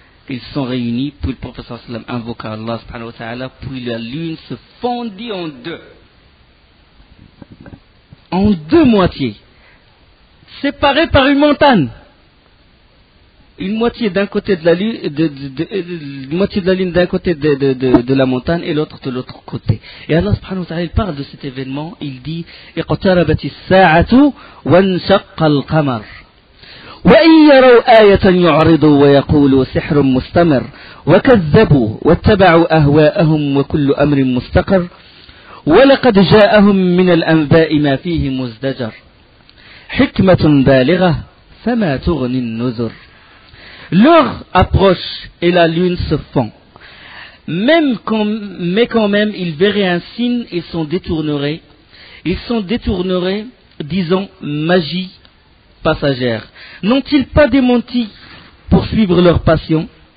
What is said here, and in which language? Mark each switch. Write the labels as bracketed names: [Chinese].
[French] Ils sont réunis, puis le prophète sallallahu alayhi wa sallam invoqua Allah subhanahu wa ta'ala, puis la lune se fondit en 2. En 2 moitiés. Séparées par une montagne. Une moitié d'un côté de la lune, une moitié de la lune d'un côté de la montagne et l'autre de l'autre côté. Et Allah subhanahu wa ta'ala, il parle de cet événement, il dit [Arabic] اقتربت الساعة وانشق القمر وإن يروا آية يعرضوا ويقولوا سحر مستمر وكذبوا واتبعوا أهواءهم وكل أمر مستقر ولقد جاءهم من الأنباء ما فيه مزدجر حكمة بالغة فما تغني النذر. [French] L'heure approche et la lune se fond. Mais quand même, ils verraient un signe, ils s'en détourneraient. Ils s'en détourneraient, disons, magie passagère. N'ont-ils pas démenti pour suivre leur passion?